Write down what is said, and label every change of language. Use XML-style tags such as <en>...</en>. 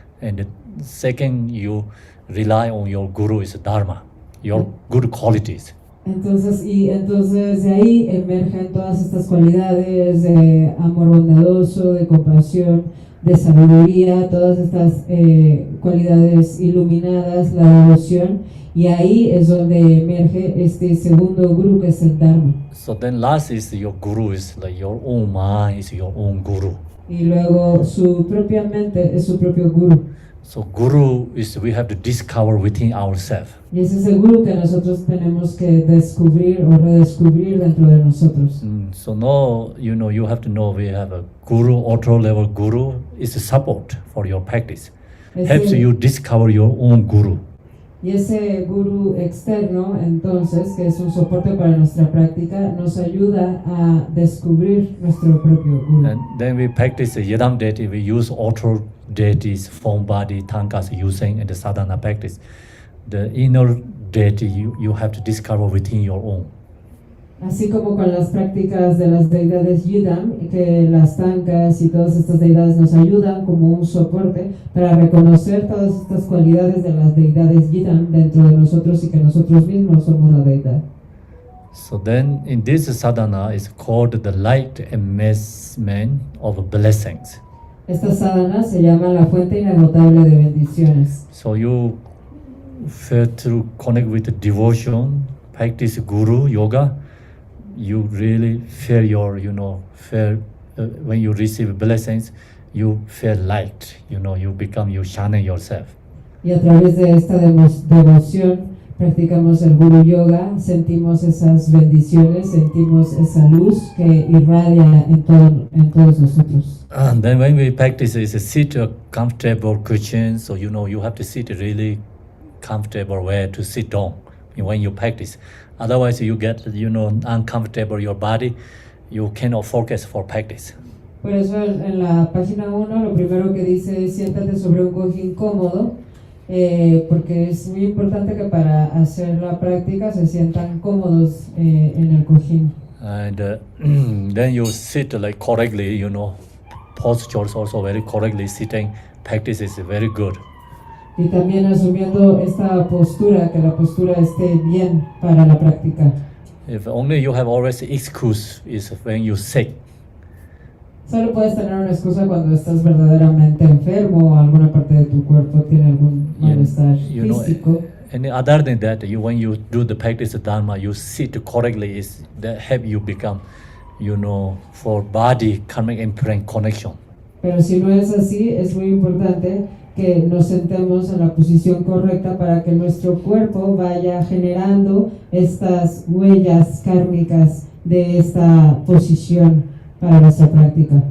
<en>And the second, you rely on your Guru is Dharma, your good qualities.</en> <es>Entonces de ahí emergen todas estas cualidades de amor bondadoso, de compasión, de sabiduría, todas estas cualidades iluminadas, la devoción, y ahí es donde emerge este segundo Guru que es el Dharma.</es> <en>So then last is your Guru is like your own mind is your own Guru.</en> <es>Y luego su propia mente es su propio Guru.</es> <en>So Guru is we have to discover within ourselves.</en> <es>Y ese es el Guru que nosotros tenemos que descubrir o redescubrir dentro de nosotros.</es> <en>So now you have to know we have a Guru, auto level Guru is a support for your practice. Helps you discover your own Guru.</en> <es>Y ese Guru externo, entonces, que es un soporte para nuestra práctica, nos ayuda a descubrir nuestro propio Guru.</es> <en>And then we practice the Yadam deity, we use auto deities, form, body, tankas using in the sadhana practice. The inner deity you have to discover within your own.</en> <es>Así como con las prácticas de las deidades Yidam, que las tankas y todas estas deidades nos ayudan como un soporte para reconocer todas estas cualidades de las deidades Yidam dentro de nosotros y que nosotros mismos somos la deidad.</es> <en>So then in this sadhana is called the light amassment of blessings.</en> <es>Esta sadhana se llama la fuente inagotable de bendiciones.</es> <en>So you feel to connect with the devotion, practice guru yoga, you really feel your, when you receive blessings, you feel light, you become, you shine yourself.</en> <es>Y a través de esta devoción practicamos el guru yoga, sentimos esas bendiciones, sentimos esa luz que irradia en todos nosotros.</es> <en>And then when we practice is a sit a comfortable cushion, so you have to sit a really comfortable way to sit down when you practice. Otherwise you get uncomfortable your body, you cannot focus for practice.</en> <es>Por eso en la página 1 lo primero que dice es siéntate sobre un cojín cómodo, porque es muy importante que para hacer la práctica se sientan cómodos en el cojín.</es> <en>And then you sit like correctly, postures also very correctly sitting, practice is very good.</en> <es>Y también asumiendo esta postura, que la postura esté bien para la práctica.</es> <en>If only you have always excuse is when you sick.</en> <es>Solo puedes tener una excusa cuando estás verdaderamente enfermo o alguna parte de tu cuerpo tiene algún malestar físico.</es> <en>And other than that, when you do the practice of Dharma, you sit correctly, is that help you become, for body karmic imprint connection.</en> <es>Pero si no es así, es muy importante que nos sentemos en la posición correcta para que nuestro cuerpo vaya generando estas huellas kármicas de esta posición para nuestra práctica.</es>